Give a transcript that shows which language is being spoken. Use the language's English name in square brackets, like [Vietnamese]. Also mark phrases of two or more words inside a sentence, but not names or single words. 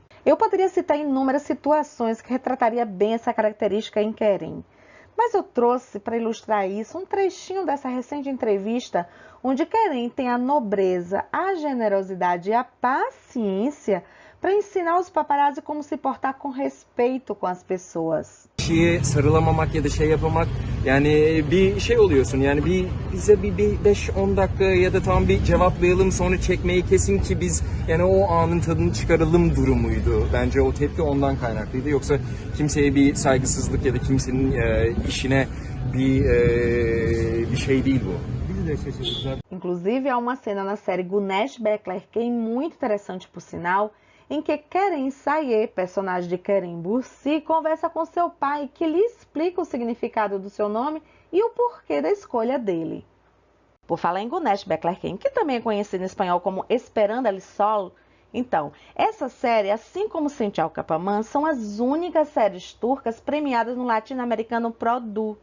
[Portuguese] Eu poderia citar inúmeras situações que retrataria bem essa característica em Kerem. Mas eu trouxe para ilustrar isso um trechinho dessa recente entrevista, onde Kerem tem a nobreza, a generosidade e a paciência para ensinar os paparazzi como se portar com respeito com as pessoas. [Turkish] Kişiye sarılamamak ya da şey yapamak, yani bir şey oluyorsun, yani bize bir 5-10 dakika ya da tam bir cevaplayalım sonra çekmeyi kesin ki biz yani o anın tadını çıkaralım durumuydu. Bence o tepki ondan kaynaklıydı. Yoksa kimseye bir saygısızlık ya da kimsenin işine bir şey değil bu. [Portuguese] Inclusive, há uma cena na série Güneş Beklerken muito interessante por sinal, em que Kerem Saye, personagem de Kerem Bürsi, conversa com seu pai, que lhe explica o significado do seu nome e o porquê da escolha dele. Por falar em Güneş Beklerken, que também é conhecido em espanhol como Esperando el Sol, então, essa série, assim como Sençal Kapamã, são as únicas séries turcas premiadas no latino-americano Produ.